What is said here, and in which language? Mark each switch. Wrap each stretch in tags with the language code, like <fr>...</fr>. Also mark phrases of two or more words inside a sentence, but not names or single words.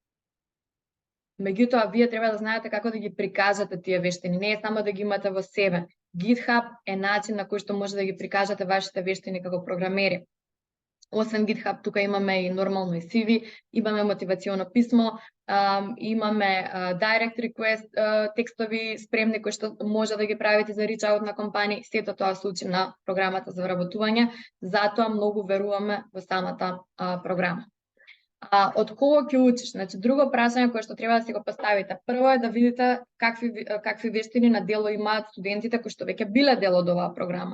<mk>Меѓутоа, вие треба да знаете како да ги прикажете тие вештини, не е само да ги имате во себе. GitHub е начин на кој што може да ги прикажете вашите вештини како програмери. Освен GitHub, тука имаме и нормално и CV, имаме мотивационо писмо, имаме</mk> <en>direct request</en> <mk>текстови спремни кои што може да ги правите за</mk> <en>reach out</en> <mk>на компании, сето тоа се учи на програмата за вработување, затоа многу веруваме во самата програма. Од кого ќе учиш? Значи, друго прашање кое што треба да си го поставите. Прво е да видите какви вештини на дело имаат студентите кои што веќе биле дел од оваа програма.</mk>